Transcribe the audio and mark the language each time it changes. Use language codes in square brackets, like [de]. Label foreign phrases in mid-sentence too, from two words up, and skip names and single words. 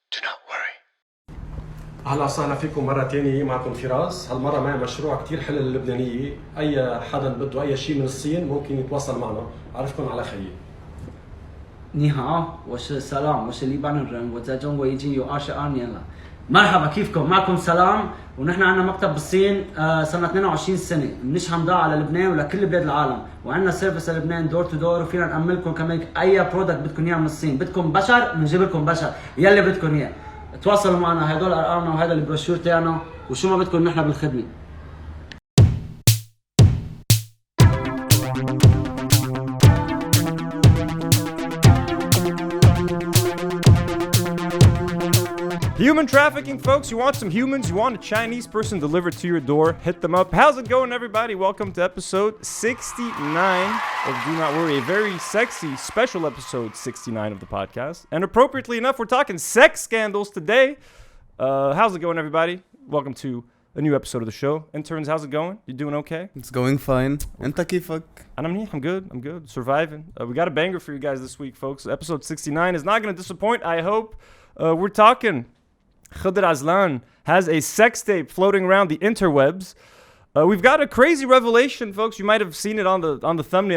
[en] not worry. [ar] اهلا وسهلا فيكم مرة تانية. معكم فراس. هالمرة معي مشروع كتير حلو للبنانية. أي حدا بده أي شيء من الصين ممكن يتواصل معنا. أعرفكم على خير. [zh] 你好，我是 Salam， 我是黎巴嫩人，我在中国已经有22年了。 [ar] مرحبا كيفكم؟ معكم سلام ونحن عندنا مكتب بالصين صار لنا 22 سنة بنشحن بضاعة على لبنان ولكل بلاد العالم وعندنا سيرفيس للبنان [en] door to door [ar] وفينا نأمن لكم كمان أي برودكت بدكم إياه من الصين. بدكم بشر بنجيب لكم بشر يلي بدكم إياه. تواصلوا معنا، هدول أرقامنا وهذا البروشور تاعنا وشو ما بدكم نحن بالخدمة. [en] Human trafficking, folks. You want some humans? You want a Chinese person delivered to your door? Hit them up. How's it going, everybody? Welcome to episode 69 of Do Not Worry, a very sexy, special episode 69 of the podcast. And appropriately enough, we're talking sex scandals today. How's it going, everybody? Welcome to a new episode of the show. Interns, how's it going? You doing okay? It's going fine. [ar] أنت كيفك? [en] I'm good. Surviving. We got a banger for you guys this week, folks. Episode 69 is not going to disappoint, I hope. We're talking Khodor Aslan has a sex tape floating around the interwebs. We've got a crazy revelation, folks. You might have seen it on the thumbnail.